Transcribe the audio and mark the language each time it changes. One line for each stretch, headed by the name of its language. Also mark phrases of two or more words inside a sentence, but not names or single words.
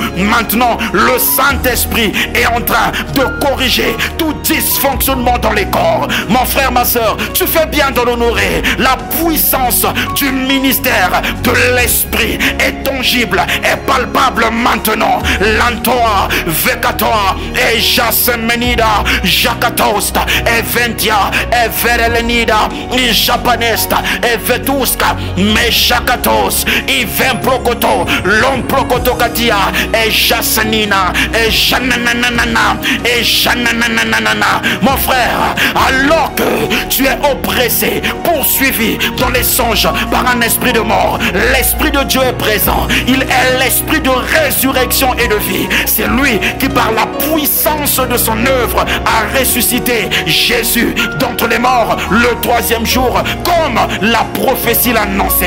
French: Maintenant le Saint-Esprit est en train de corriger tout dysfonctionnement dans les corps. Mon frère, ma soeur, tu fais bien de l'honorer. La puissance du ministère de l'Esprit est tangible, est palpable maintenant. Lantoa, Vekatoa, et Jasemenida, Jakatosta, et Ventia, et Verelenida, et Japanesta, et Vetuska, Meshakatos, et Vemprokoto, Lomprokotokatia, et Jasanina, et Janananana, et Janananana. Mon frère, alors que tu es oppressé, poursuivi dans les songes par un esprit de mort, l'Esprit de Dieu est présent. Il est l'Esprit de résurrection et de vie. C'est lui qui, par la puissance de son œuvre, a ressuscité Jésus d'entre les morts le troisième jour, comme la prophétie l'annonçait.